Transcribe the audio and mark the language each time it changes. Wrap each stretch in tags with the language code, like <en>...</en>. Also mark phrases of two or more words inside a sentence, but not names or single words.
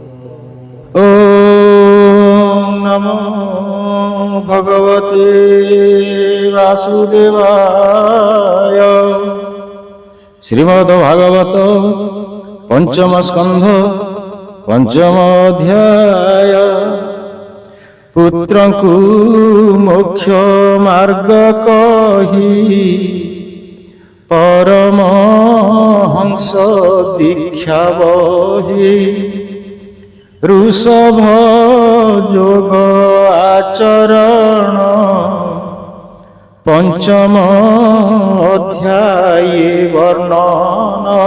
<sa>ওম নমো ভগবতে বাসুদেবায়।</sa> <or>ଶ୍ରୀମଦ୍ଭାଗବତ ପଞ୍ଚମ ସ୍କନ୍ଧ ପଞ୍ଚମ ଅଧ୍ୟାୟ। পুত্রଙ୍କୁ ମୋକ୍ଷ ମାର୍ଗ କହି ପରମହଂସ ଦୀକ୍ଷା ବହି। ଋଷଭ ଯୋଗ ଆଚରଣ ପଞ୍ଚମ ଅଧ୍ୟାୟେ ବର୍ଣ୍ଣନ।</or>